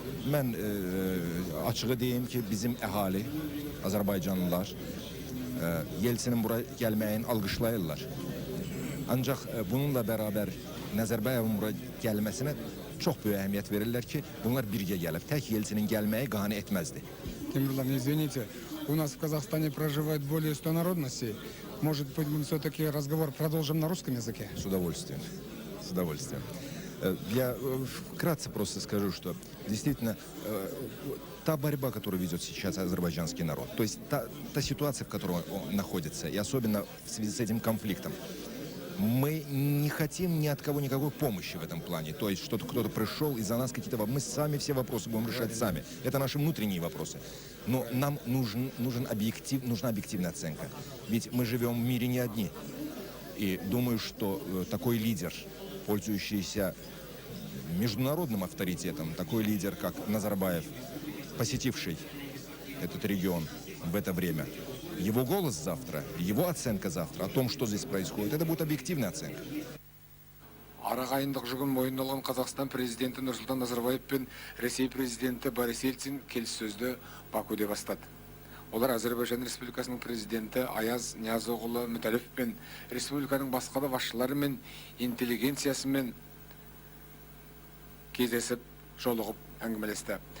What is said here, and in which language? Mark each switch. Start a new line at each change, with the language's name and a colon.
Azerbaijani: Mən açığı deyim ki, bizim əhali, Azərbaycanlılar Yeltsinin bura gəlməyin alqışlayırlar. Ancaq bununla bərabər Nazarbayevin bura gəlməsinə çox böyük əhəmiyyət verirlər ki, bunlar birgə gəlib. Tək Yeltsinin gəlməyi qane etməzdi.
Russian: Темирлан, извините, у нас в Казахстане проживает более 100 народностей. Может быть, мы все-таки разговор продолжим на русском языке? С удовольствием. С удовольствием. Я вкратце просто скажу, что действительно та борьба, которую ведет сейчас азербайджанский народ, то есть та ситуация, в которой он находится, и особенно в связи с этим конфликтом, мы не хотим ни от кого никакой помощи в этом плане. То есть, что-то кто-то пришел и за нас какие-то вопросы. Мы сами все вопросы будем решать сами. Это наши внутренние вопросы. Но нам нужна объективная оценка. Ведь мы живем в мире не одни. И думаю, что такой лидер, пользующийся международным авторитетом, такой лидер, как Назарбаев, посетивший этот регион в это время, его голос завтра, его оценка завтра о том, что здесь происходит, это будет объективная оценка.
Kazakh: Арағайындық жүгін мойындалған Қазақстан президенті Нұрсұлтан Назарбаев пен Ресей президенті Борис Ельцин келіссөзді Бакуде бастады. Олар Азербайжан Республикасының президенті Аяз Ниязоғлы Мүтәліп пен республиканың басқа да басшылары мен интеллигенциясымен кездесіп, жолығып әңгімелесті.